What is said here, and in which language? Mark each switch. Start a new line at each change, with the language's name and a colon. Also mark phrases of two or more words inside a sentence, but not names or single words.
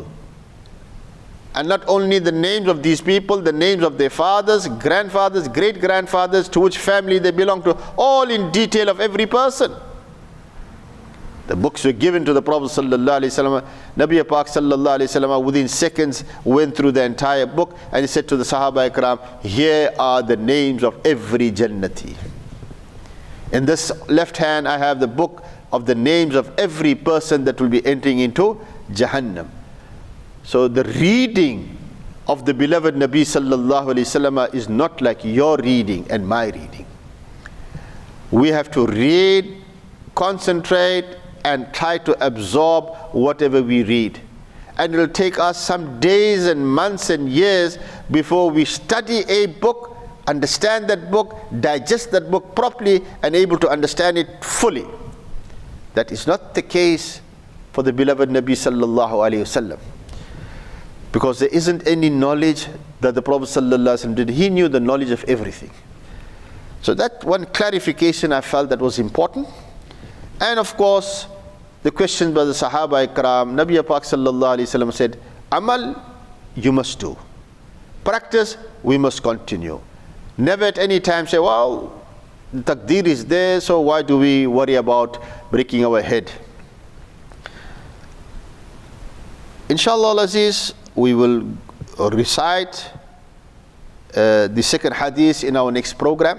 English: And not only the names of these people, the names of their fathers, grandfathers, great-grandfathers, to which family they belong to, all in detail of every person. The books were given to the Prophet
Arabic: sallallahu alaihi wasallam.
English: Nabi Pak
Arabic: sallallahu alaihi wasallam
English: within seconds went through the entire book, and he said to the
Urdu: Sahaba Ikram,
English: here are the names of every Jannati. In this left hand I have the book of the names of every person that will be entering into Jahannam. So the reading of the beloved Nabi
Arabic: sallallahu alaihi wasallam
English: is not like your reading and my reading. We have to read, concentrate, and try to absorb whatever we read. And it will take us some days and months and years before we study a book, understand that book, digest that book properly, and able to understand it fully. That is not the case for the beloved Nabi
Arabic: sallallahu alaihi wasallam,
English: because there isn't any knowledge that the Prophet
Arabic: sallallahu alaihi wasallam
English: did. He knew the knowledge of everything. So that one clarification I felt that was important. And of course, the question by the
Urdu: Sahaba Ikram,
English: Nabi Pak
Arabic: sallallahu alaihi wasallam
English: said, Amal, you must do. Practice, we must continue. Never at any time say, well, the taqdeer is there, so why do we worry about breaking our head? Inshallah Aziz, we will recite the second hadith in our next program.